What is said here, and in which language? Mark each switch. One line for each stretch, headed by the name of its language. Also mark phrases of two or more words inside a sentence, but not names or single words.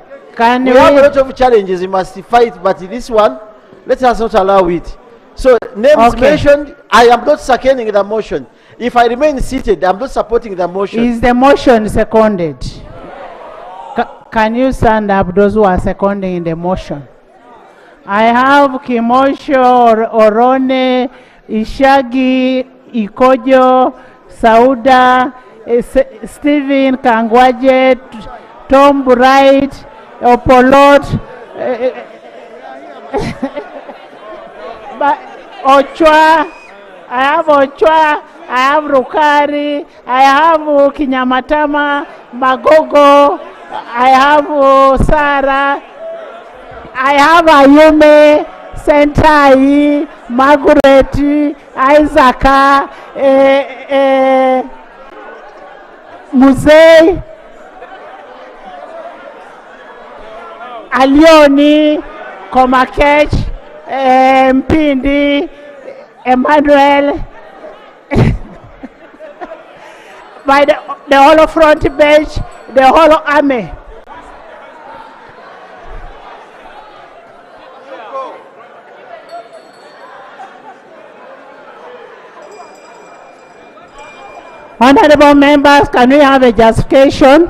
English: We have a lot of challenges we must fight, but this one, let us not allow it. So names mentioned, I am not seconding the motion. If I remain seated, I'm not supporting the motion. Is the motion seconded? Can you stand up, those who are seconding the motion? I have Kimosho, Orone, Ishagi, Ikojo, Sauda, Stephen Kangwaje, Tom Bright, Opolot, Ochwa, I have Ochwa, I have Rukari, I have Kinyamatama, Magogo, I have Sarah, I have Ayume, Sentai, Margaret, Isaac, Muzei, Alioni, Komakech, Mpindi, Emmanuel, by the whole front bench, the whole army. Honorable members, can we have a justification?